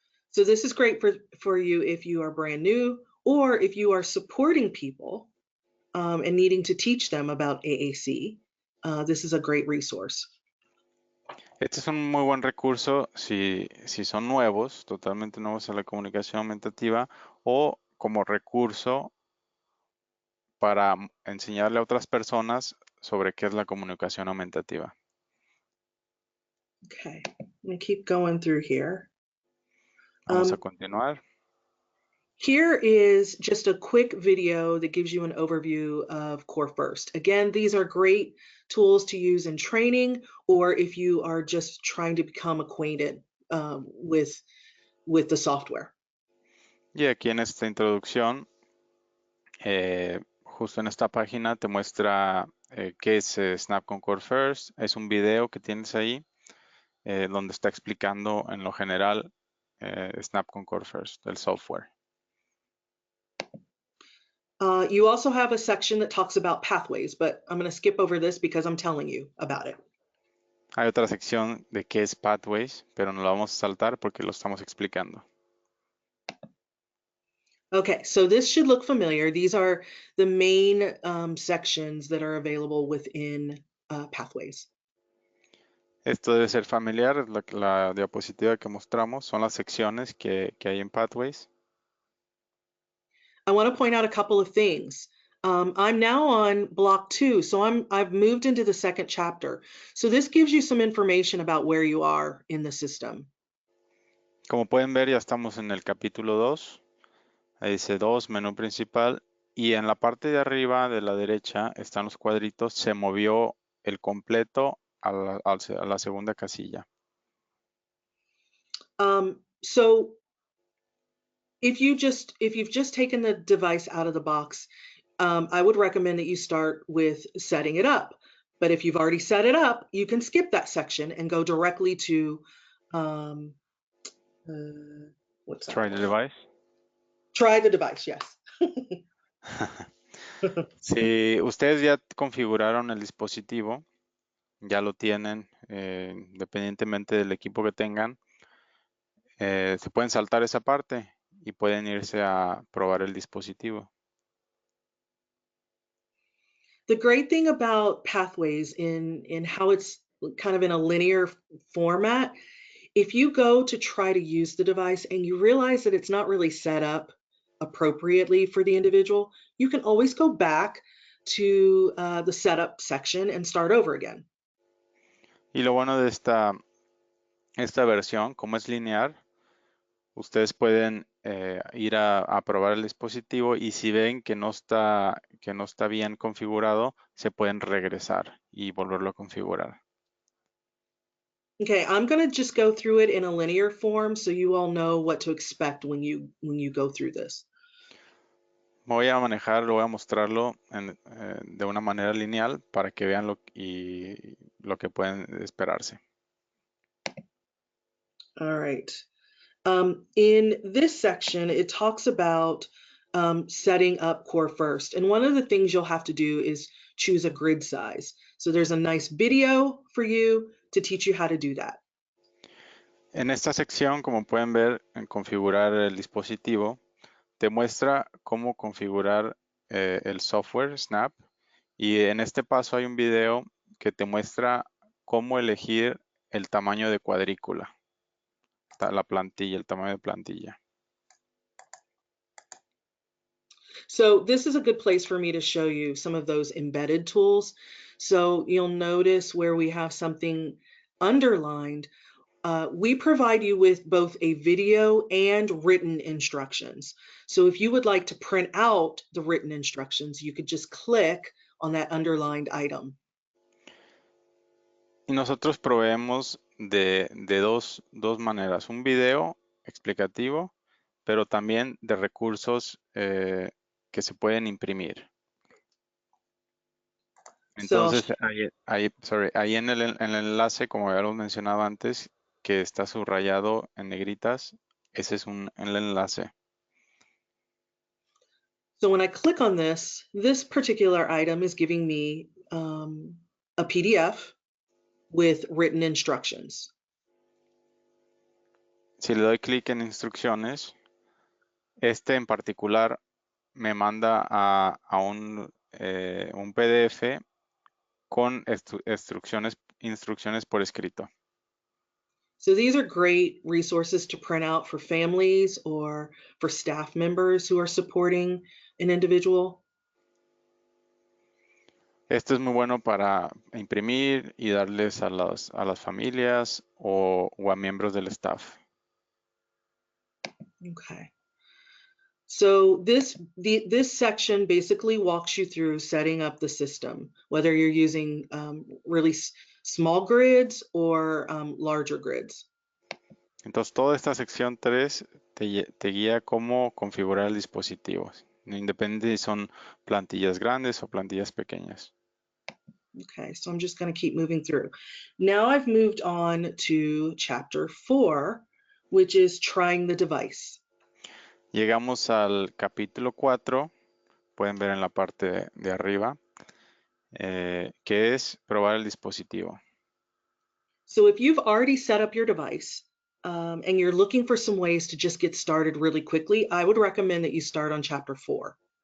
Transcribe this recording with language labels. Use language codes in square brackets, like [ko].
[en] So this is great for you if you are brand new or if you are supporting people and needing to teach them about AAC. This is a great resource. [es] Este es un muy buen recurso si son nuevos, totalmente nuevos a la comunicación aumentativa, o como recurso para enseñarle a otras personas sobre qué es la comunicación aumentativa. [en] Okay, I'm gonna keep going through here. [es] Vamos a Um, continuar. [en] Here is just a quick video that gives you an overview of Core First. Again, these are great tools to use in training or if you are just trying to become acquainted with the software. [es] Y aquí en esta introducción, justo en esta página te muestra qué es Snap Concord First. Es un video que tienes ahí donde está explicando en lo general Snap Concord First, el software. [en] You also have a section that talks about pathways, but I'm going to skip over this because I'm telling you about it. [es] Hay otra sección de qué es Pathways, pero no lo vamos a saltar porque lo estamos explicando. [en] Okay, so this should look familiar. These are the main sections that are available within pathways. [es] Esto debe ser familiar, la diapositiva que mostramos son las secciones que hay en Pathways. [en] I want to point out a couple of things. I'm now on block 2, so I've moved into the second chapter. So this gives you some information about where you are in the system. [es] Como pueden ver, ya estamos en el capítulo 2. Ahí dice 2, menú principal. Y en la parte de arriba de la derecha están los cuadritos. Se movió el completo a la segunda casilla. [en] So if you've just taken the device out of the box, I would recommend that you start with setting it up. But if you've already set it up, you can skip that section and go directly to um, what's that Try the word? device. Try the device, yes. [es] Si ustedes ya configuraron el dispositivo, ya lo tienen, independientemente del equipo que tengan, se pueden saltar esa parte y pueden irse a probar el dispositivo. [en] The great thing about Pathways in how it's kind of in a linear format, if you go to try to use the device and you realize that it's not really set up appropriately for the individual, you can always go back to the setup section and start over again. [es] Y lo bueno de esta versión, como es lineal, ustedes pueden ir a probar el dispositivo y si ven que no está bien configurado, se pueden regresar y volverlo a configurar. [en] Okay, I'm going to just go through it in a linear form so you all know what to expect when you go through this. [es] Voy a manejarlo, voy a mostrarlo de una manera lineal para que vean lo que pueden esperarse. [en] All right. In this section, it talks about setting up Core First. And one of the things you'll have to do is choose a grid size. So there's a nice video for you to teach you how to do that. [es] En esta sección, como pueden ver, en configurar el dispositivo, te muestra cómo configurar el software Snap y en este paso hay un video que te muestra cómo elegir el tamaño de cuadrícula, la plantilla, el tamaño de plantilla. [en] So this is a good place for me to show you some of those embedded tools. So you'll notice where we have something underlined. We provide you with both a video and written instructions. So if you would like to print out the written instructions, you could just click on that underlined item. [es] Y nosotros proveemos de dos maneras, un video explicativo, pero también de recursos que se pueden imprimir. [en] So [es] Entonces, ahí en el enlace, como ya lo mencionaba antes, que está subrayado en negritas, ese es el enlace. [en] so when I click on this particular item is giving me a PDF with written instructions. [es] Si le doy clic en instrucciones, este en particular me manda a un PDF con instrucciones por escrito. [en] So these are great resources to print out for families or for staff members who are supporting an individual. [es] Esto es muy bueno para imprimir y darles a las familias o a miembros del staff. [en] Okay. So this section basically walks you through setting up the system, whether you're using really small grids or larger grids. [es] Entonces, toda esta sección 3 te guía cómo configurar el dispositivo, independiente si son plantillas grandes o plantillas pequeñas. [en] Okay, so I'm just going to keep moving through. Now I've moved on to chapter 4, which is trying the device. [es] Llegamos al capítulo 4, pueden ver en la parte de arriba, que es probar el dispositivo. [en] So if you've already set up your device and you're looking for some ways to just get started really quickly, I would recommend that you start on chapter 4.